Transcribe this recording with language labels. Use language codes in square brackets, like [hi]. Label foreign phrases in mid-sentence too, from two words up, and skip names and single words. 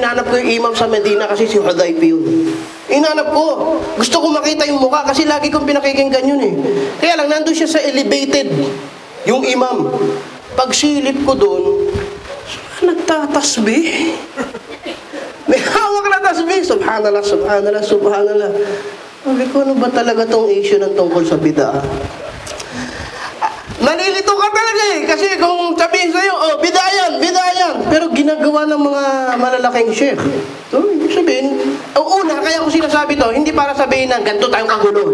[tl] Hinanap ko yung imam sa Medina kasi si Hudayfa yun. Hinanap ko. Gusto ko makita yung mukha kasi lagi kong pinakikinggan yun eh. Kaya lang, nandun siya sa elevated, yung imam. Pagsilip ko doon, nagtatasbih. May hawak na tasbih. [ar] سبحان الله، سبحان الله، سبحان الله. [tl] Sabi ko, ano ba talaga tong issue ng tungkol sa bid'ah? Nalilito ka talaga eh. Kasi kung sabihin sa'yo, oh, bid'ah yan, bid'ah yan. Pero ginagawa ng mga malalaking sheikh. So, ibig sabihin, una, kaya ko sinasabi to, hindi para sabihin na ganito tayong kagulo.